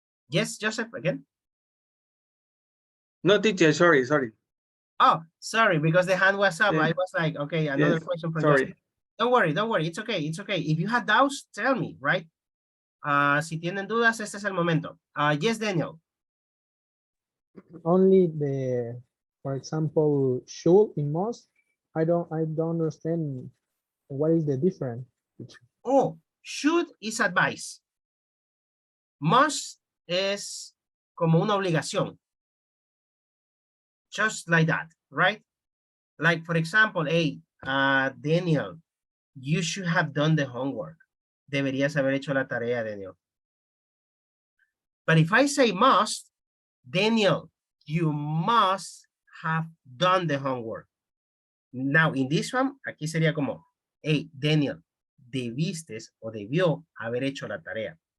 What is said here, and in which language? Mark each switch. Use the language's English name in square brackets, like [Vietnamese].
[English] Yes, Joseph, again? No, teacher, sorry. Oh, sorry, because the hand was up. Yeah. I was like, okay, another Yes, question from sorry. Joseph. Don't worry. It's okay. If you have doubts, tell me, right? [Spanish] Si tienen dudas, este es el momento. [English] Yes, Daniel. Only for example, should in must. I don't understand what is the difference. Oh, should is advice. [Spanish] Must es como una obligación. [English] Just like that, right? Like, for example, hey, Daniel, you should have done the homework. [Spanish] Deberías haber hecho la tarea, Daniel. [English] But if I say must, Daniel, you must have done the homework. Now, in this one, [Spanish] aquí sería como, hey, Daniel, debiste o debió haber hecho la tarea.